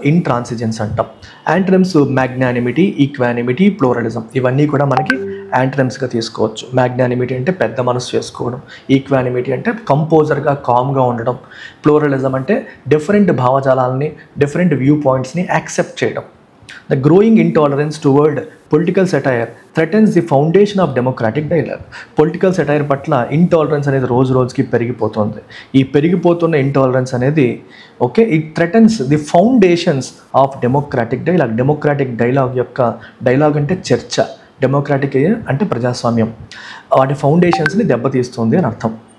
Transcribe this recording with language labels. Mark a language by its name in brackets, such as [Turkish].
[English] Intransigence అంటాం. Antonyms magnanimity, equanimity, pluralism. [Telugu] ఇవన్నీ కూడా మనకి యాంటనిమ్స్గా తీసుకోవచ్చు. మ్యాగ్నానిమిటీ అంటే పెద్ద మనసు చేసుకోవడం, ఈక్వానిమిటీ అంటే కంపోజర్గా, కామ్గా ఉండడం, ప్లూరలిజం అంటే డిఫరెంట్ భావజాలాలని, డిఫరెంట్ వ్యూ పాయింట్స్ని యాక్సెప్ట్ చేయడం. [English] The growing intolerance toward political satire threatens the foundation of democratic dialogue. [Telugu] Political satire పట్ల ఇంటాలరెన్స్ అనేది రోజు రోజుకి పెరిగిపోతుంది. ఈ పెరిగిపోతున్న ఇంటాలరెన్స్ అనేది okay, [English] It threatens the foundations of democratic dialogue. [Telugu] Democratic dialogue అంటే చర్చ, డెమోక్రాటిక్ అంటే ప్రజాస్వామ్యం, వాటి ఫౌండేషన్స్ని దెబ్బతీస్తుంది అని అర్థం.